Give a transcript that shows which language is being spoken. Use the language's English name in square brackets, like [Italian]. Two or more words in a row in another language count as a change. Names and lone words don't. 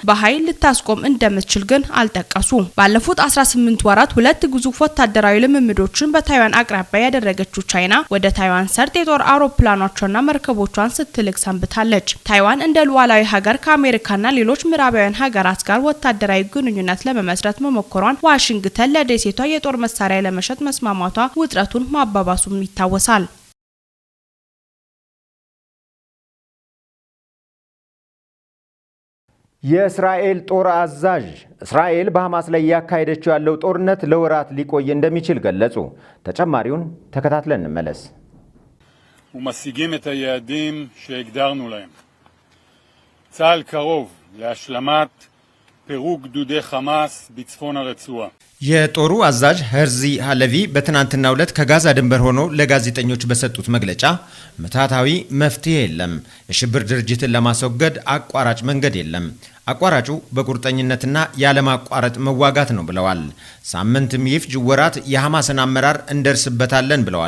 [Amharic] በኃይል ልታስቆም እንደምትችል ግን አልጠቀሱም። ባለፉት 18 ወራት 2 ግዙፍ ወታደራዊ ልምምዶችን በታይዋን አቅራቢያ ያደረገችው ቻይና ወደ ታይዋን ሰርጥ የጦር አውሮፕላኖቿና መርከቦቿን ስትልክ ሰንብታለች። ታይዋን እንደ ሉዓላዊ ሀገር ከአሜሪካና ሌሎች ምዕራባውያን ሀገራት ጋር ወታደራዊ ግንኙነት ለመመስረት መሞከሯን ዋሽንግተን ለደሴቷ የጦር መሳሪያ ለመሸጥ መስማማቷ ውጥረቱን ማባባሱም ይታወሳል። የእስራኤል ጦር አዛዥ እስራኤል በሐማስ ላይ ያካሄደችው ያለው ጦርነት ለወራት ሊቆይ እንደሚችል ገለጹ። ተጨማሪውን ተከታትለን እንመለስ። [Hebrew] ומשיגים את היעדים שהגדרנו להם. צה"ל קרוב להשלמת פירוק גדודי חמאס בצפון הרצועה. [Amharic] የጦሩ አዛዥ ሄርዚ ሃለቪ በትናንትናው ዕለት ከጋዛ ድንበር ሆኖ ለጋዜጠኞች በሰጡት መግለጫ ምትሃታዊ መፍትሄ የለም፣ የሽብር ድርጅትን ለማስወገድ አቋራጭ መንገድ የለም፣ አቋራጩ በቁርጠኝነትና ያለማቋረጥ መዋጋት ነው ብለዋል። ሳምንትም ይፍጅ ወራት የሐማስን አመራር እንደርስበታለን ብለዋል